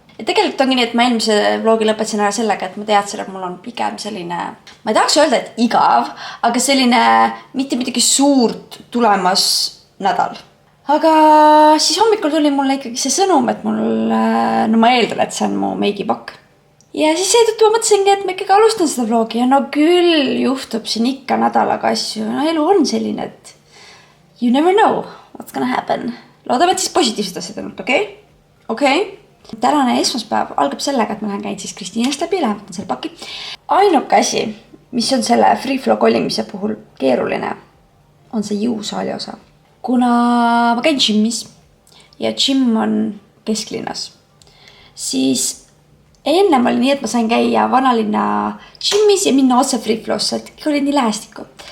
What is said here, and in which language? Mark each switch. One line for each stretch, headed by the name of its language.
Estonian: Ja tegelikult ongi nii, et ma eelmise vlogi lõpetasin ära sellega, et ma teadsin, et mul on pigem selline, ma ei tahaks öelda, et igav, aga selline mitte midagi suurt tulemas nädal. Aga siis hommikul tuli mulle ikkagi see sõnum, et ma eeldan, et see on mu meigipakk. Ja siis seetõttu ma mõtlesingi, et ma ikkagi alustan seda vlogi ja no küll juhtub siin ikka nädalaga asju. No elu on selline, et
English: you never know what's gonna happen.
Estonian: Loodame, et siis positiivsed asjad ainult, okei? Tänane esmaspäev algab sellega, et ma lähen käin siis Kristiinast läbi, lähen võtan selle paki. Ainuke asi, mis on selle free flow kolimise puhul keeruline, on see jõusaali osa. Kuna ma käin gymmis ja gym on kesklinnas, siis ennem oli nii, et ma sain käia vanalinna gymmis ja minna otse free flow'sse, et kõik olid nii lähestikku.